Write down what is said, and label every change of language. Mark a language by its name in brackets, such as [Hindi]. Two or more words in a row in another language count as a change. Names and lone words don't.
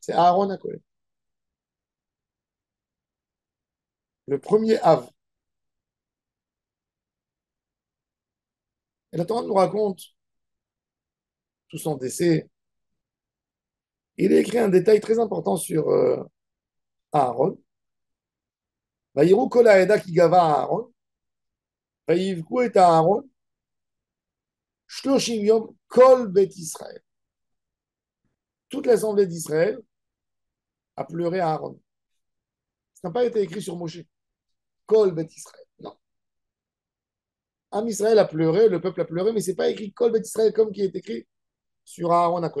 [French] C'est Aaron HaKohen. Le premier Av. Et la Torah nous raconte tout son décès. Il a écrit un détail très important sur Aaron. [Hebrew] ויראו כל העדה כי גוע אהרן. ויבכו את אהרן. שלושים יום כל בית ישראל. [French] Toute l'assemblée d'Israël a pleuré à Aaron. Ça n'a pas été écrit sur Moshe. [Hebrew] כל בית ישראל. [French] Non. [Hebrew] עם ישראל [French] a pleuré, le peuple a pleuré, mais ce n'est pas écrit [Hebrew] כל בית ישראל [French] comme qui est écrit sur Aaron à Cohen.